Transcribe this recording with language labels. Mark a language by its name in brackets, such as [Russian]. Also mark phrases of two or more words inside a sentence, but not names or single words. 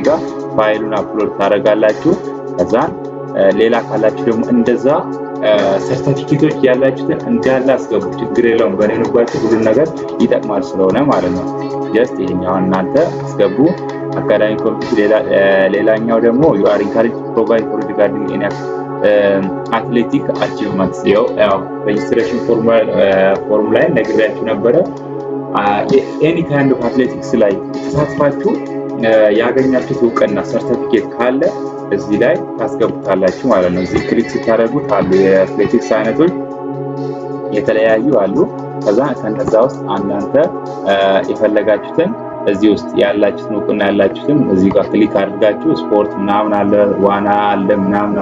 [Amharic] ጋር ፋይሉን አፕሎድ ታደርጋላችሁ። ከዛን ሌላ ካላችሁ ደግሞ እንደዛ ሰርቲፊኬቶች ያላችሁትን እንዳለ አስገቡ፣ ችግር የለውም። በኔንባችሁ ሁሉ ነገር ይጠቅማል ስለሆነ ማለት ነው። ጀስት ይሄኛው እናንተ አስገቡ። [English] academic competition [Amharic] ሌላኛው ደግሞ [English] you are encouraged to provide for regarding any athletic achievements [Amharic] ያው [English] registration form [Amharic] ላይ ነግሬያችሁ ነበረ። [English] any kind of athletics [Amharic] ላይ ተሳትፋችሁ ያገኛችሁት እውቅና ሰርቲፊኬት ካለ እዚህ ላይ ታስገቡታላችሁ ማለት ነው። እዚህ ክሊክ ስታደርጉት አሉ የአትሌቲክስ አይነቶች የተለያዩ አሉ። ከዛ ከነዛ ውስጥ እናንተ የፈለጋችሁትን እዚህ ውስጥ ያላችሁትን እውቅና ያላችሁትን እዚህ ጋር ክሊክ አድርጋችሁ ስፖርት ምናምን አለ፣ ዋና አለ፣ ምናምን